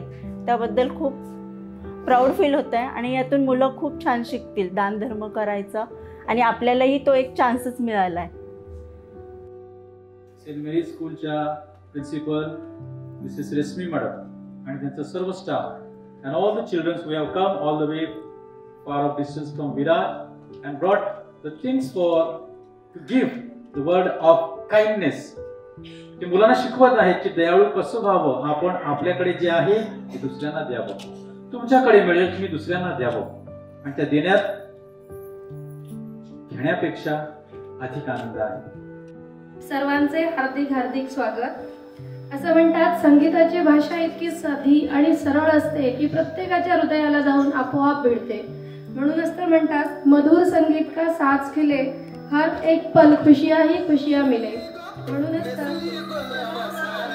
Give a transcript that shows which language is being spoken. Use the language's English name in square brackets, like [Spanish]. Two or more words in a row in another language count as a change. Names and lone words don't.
[Marathi] त्याबद्दल खूप [English] proud feel [Marathi] होत आहे आणि यातून मुलं खूप छान शिकतील दानधर्म करायचं आणि आपल्यालाही तो एक चान्सच मिळाला आहे। सेंट मेरी स्कूलच्या प्रिन्सिपल मिसेस रेशमी मॅडम आणि त्यांचा सर्व स्टाफ [English] and all the children who have come all the way far of distance from Virar and brought the things for to give the word of kindness. [Marathi] ते मुलांना शिकवत आहेत की दयाळू कसं व्हावं, आपण आपल्याकडे जे आहे ते दुसऱ्यांना द्यावं, तुमच्याकडे मिळेल तुम्ही दुसऱ्यांना द्यावं आणि त्या देण्यात घेण्यापेक्षा अधिक आनंद आहे। सर्वांचे हार्दिक स्वागत। असं म्हणतात संगीताची भाषा इतकी साधी आणि सरळ असते की प्रत्येकाच्या हृदयाला जाऊन आपोआप भिडते। म्हणूनच तर म्हणतात [Hindi] मधुर संगीत का साज खिले, हर एक पल खुशियां ही खुशियां मिले। [Marathi] म्हणूनच तर